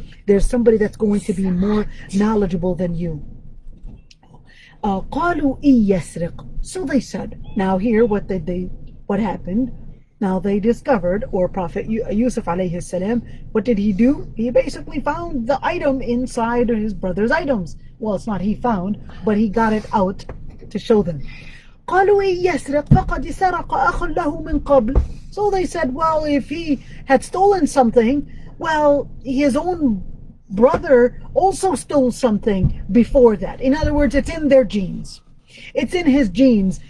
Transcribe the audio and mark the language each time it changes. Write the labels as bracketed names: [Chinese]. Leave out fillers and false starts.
[English] There's somebody that's going to be more knowledgeable than you. [Arabic] قالوا إن يسرق. [English] So they said, now here what happened? Now they discovered, or Prophet Yusuf alayhi salam, what did he do? He basically found the item inside his brother's items. Well, it's not he found, but he got it out to show them. [Arabic] قالوا إن يسرق فقد سرق أخ له من قبل. [English] So they said, well, if he had stolen something, well, his own brother also stole something before that. In other words, it's in their genes. It's in his genes.